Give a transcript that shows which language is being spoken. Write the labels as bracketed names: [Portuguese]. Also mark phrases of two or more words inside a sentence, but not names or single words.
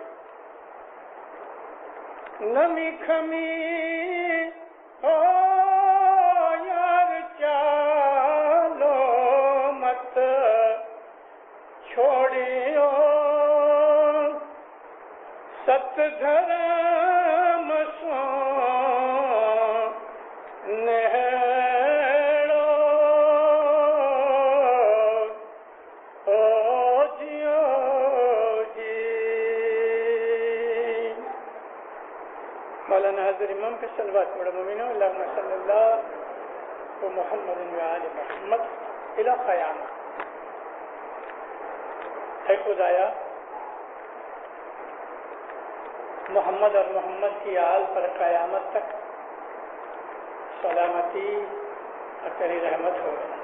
[Sindhi] नमी खमी हो यार चालो मत छोड़ियो सत धर्म सो नेड़ो ओ जियो जी। [Urdu] مولانا حضرت امام کے صلوات پڑھو مومنو [Arabic] اللہم صلی اللہ و محمد و آل محمد الى قیامت۔ [Urdu] اے خدایا محمد اور محمد کی آل پر قیامت تک سلامتی اور تیری رحمت ہو۔